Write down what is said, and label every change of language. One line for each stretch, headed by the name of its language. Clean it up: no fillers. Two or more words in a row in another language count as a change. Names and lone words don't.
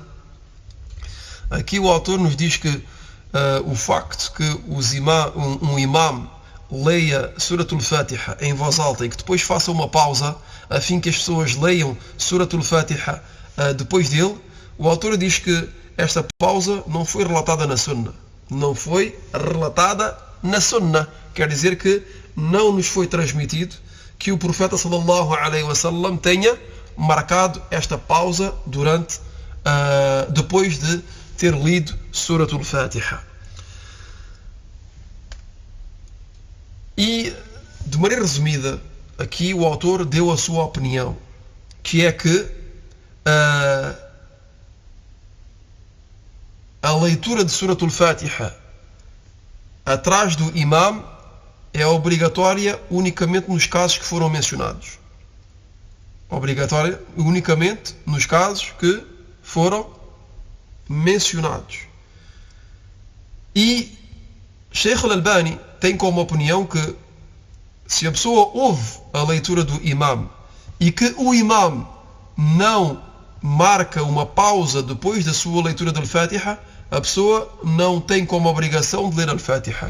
Portuguese: Aqui o autor nos diz que o facto que um imam leia Suratul Fatiha em voz alta e que depois faça uma pausa a fim que as pessoas leiam Suratul Fatiha depois dele, o autor diz que esta pausa não foi relatada na Sunnah. Não foi relatada na Sunnah. Quer dizer que não nos foi transmitido que o profeta
Arabic: صلى الله عليه وسلم
Portuguese: tenha marcado esta pausa depois de ter lido Suratul Fatiha. E, de maneira resumida, aqui o autor deu a sua opinião, que é que a leitura de Surat al-Fatiha atrás do imam é obrigatória unicamente nos casos que foram mencionados. Obrigatória unicamente nos casos que foram mencionados. E Sheikh Al-Albani tem como opinião que se a pessoa ouve a leitura do imam e que o imam não marca uma pausa depois da sua leitura do Al-Fatiha, a pessoa não tem como obrigação de ler Al-Fatiha.